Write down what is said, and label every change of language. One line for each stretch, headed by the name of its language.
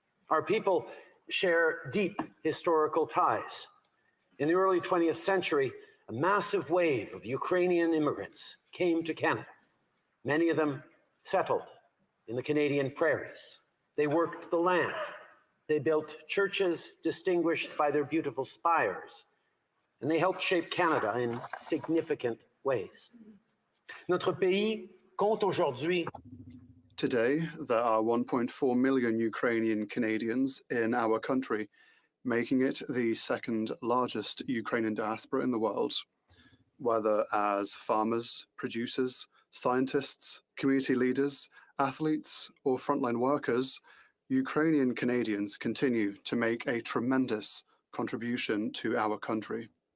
English: Our people share deep historical ties. In the early 20th century, a massive wave of Ukrainian immigrants came to Canada. Many of them settled in the Canadian prairies. They worked the land. They built churches distinguished by their beautiful spires, and they helped shape Canada in significant ways.
French: Notre pays compte aujourd'hui.
English: Today, there are 1.4 million Ukrainian Canadians in our country, making it the second largest Ukrainian diaspora in the world. Whether as farmers, producers, scientists, community leaders, athletes, or frontline workers, Ukrainian Canadians continue to make a tremendous contribution to our country.